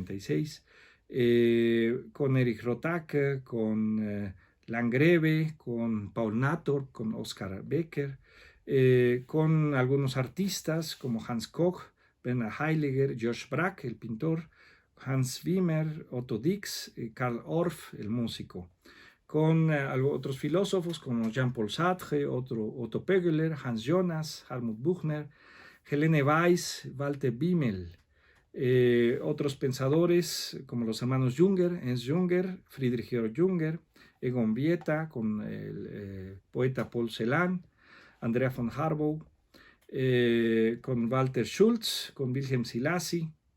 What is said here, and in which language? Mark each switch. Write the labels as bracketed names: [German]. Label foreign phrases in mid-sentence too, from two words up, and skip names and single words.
[Spanish] en 1946, con Erich Rothacker, con Landgrebe, con Paul Nator, con Oskar Becker, con algunos artistas como Hans Koch, Bernhard Heiliger, Josh Brack, el pintor, Hans Wimmer, Otto Dix, Karl Orff, el músico, con otros filósofos como Jean-Paul Sartre, Otto Pögeler, Hans Jonas, Hartmut Buchner, Helene Weiss, Walter Bimmel, otros pensadores como los hermanos Junger, Ernst Junger, Friedrich Georg Junger, Egon Vieta, con el poeta Paul Celan, Andrea von Harbaugh, con Walter Schultz, con Wilhelm Selassie,